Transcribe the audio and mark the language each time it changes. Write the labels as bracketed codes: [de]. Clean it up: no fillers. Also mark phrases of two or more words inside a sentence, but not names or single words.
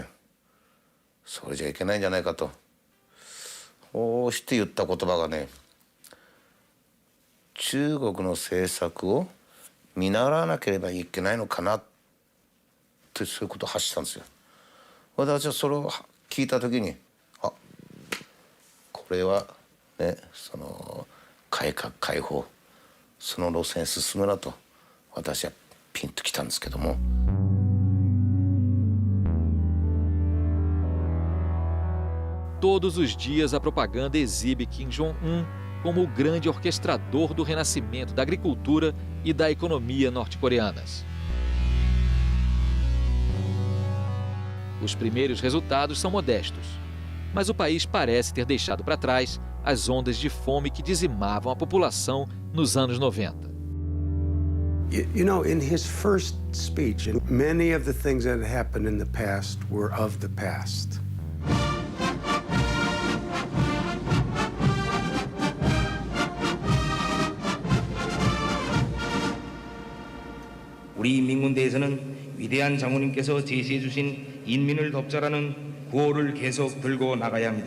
[ja] それじゃいけないんじゃないかと。こうして言った言葉がね、中国の政策を見習わなければいけないのかなってそういうことを発したんですよ。私はそれを聞いた時にこれはねその改革開放その路線進むなと私はピンときたんですけども。 [pt] Todos os dias a propaganda exibe Kim Jong-un como o grande orquestrador do renascimento da agricultura e da economia norte-coreanas. Os primeiros resultados são modestos, mas o país parece ter deixado para trás as ondas de fome que dizimavam a população nos anos 90. [en] You know, in his first speech, many of the things that had happened in the past were of the past. [ko] 우리 인민군대에서는 위대한 장군님께서 제시해 주신 인민을 덮자라는 구호를 계속 들고 나가야 합니다.